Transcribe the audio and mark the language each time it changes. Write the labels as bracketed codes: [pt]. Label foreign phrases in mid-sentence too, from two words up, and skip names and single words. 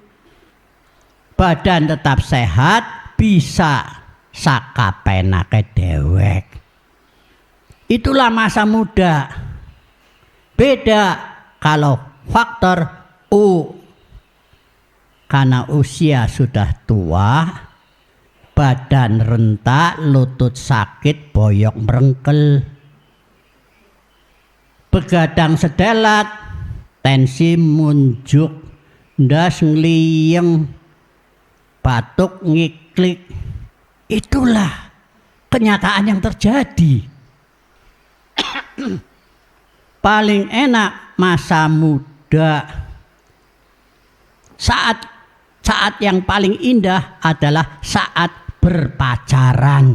[id] Badan tetap sehat, bisa [jv] sakapenake dewek. [id] Itulah masa muda. Beda kalau faktor U, karena usia sudah tua, badan rentak, lutut sakit, [jv] boyok merengkel, begadang sedelat, tensi munjuk, ndas ngliyeng, batuk ngiklik. [id] Itulah kenyataan yang terjadi. Paling enak masa muda. Saat yang paling indah adalah saat berpacaran.